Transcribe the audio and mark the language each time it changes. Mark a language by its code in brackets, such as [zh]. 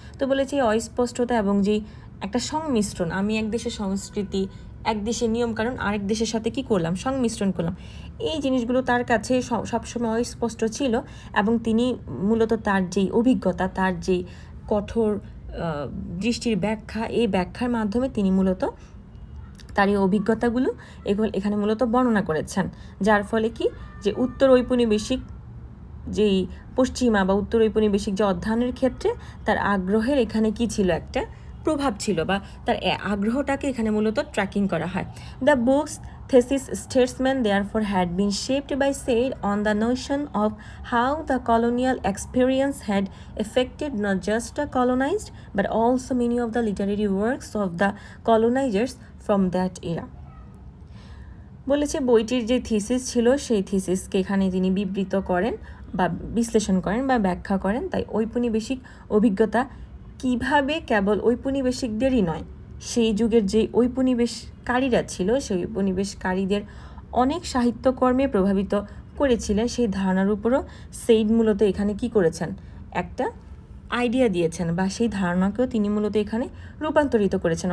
[bn] তো বলেছে এই অস্পষ্টতা এবং যেই একটা সংমিশ্রণ, আমি এক দেশের সংস্কৃতি এক দেশের নিয়মকানুন আরেক দেশের সাথে কি করলাম, সংমিশ্রণ করলাম, এই জিনিসগুলো তার কাছে সবসময় অস্পষ্ট ছিল এবং তিনি মূলত তার যেই অভিজ্ঞতা, তার যেই কঠোর দৃষ্টির ব্যাখ্যা, এই ব্যাখ্যার মাধ্যমে তিনি মূলত তার এই অভিজ্ঞতাগুলো এখানে মূলত বর্ণনা করেছেন। যার ফলে কি যে উত্তর ঔপনিবেশিক যেই পশ্চিমা বা উত্তর ঔপনিবেশিক যে অধ্যয়নের ক্ষেত্রে তার আগ্রহের এখানে কি ছিল, একটা প্রভাব ছিল বা তার আগ্রহটাকে এখানে মূলত ট্র্যাকিং করা হয়। [en] The books thesis statesmen therefore had been shaped by Said on the notion of how the colonial experience had affected not just the colonized but also many of the literary works of the colonizers from that era. [bn] বলেছে বইটির যে thesis ছিল সেই থিসিসকে এখানে তিনি বিবৃত করেন বা বিশ্লেষণ করেন বা ব্যাখ্যা করেন। তাই ঔপনিবেশিক অভিজ্ঞতা কিভাবে কেবল ঔপনিবেশিকদেরই নয়, সেই যুগের যে ঔপনিবেশকারীরা ছিল সেই ঔপনিবেশকারীদের অনেক সাহিত্যকর্মে প্রভাবিত করেছিলেন, সেই ধারণার উপরও সেইড মূলত এখানে কি করেছেন, একটা আইডিয়া দিয়েছেন বা সেই ধারণাকেও তিনি মূলত এখানে রূপান্তরিত করেছেন।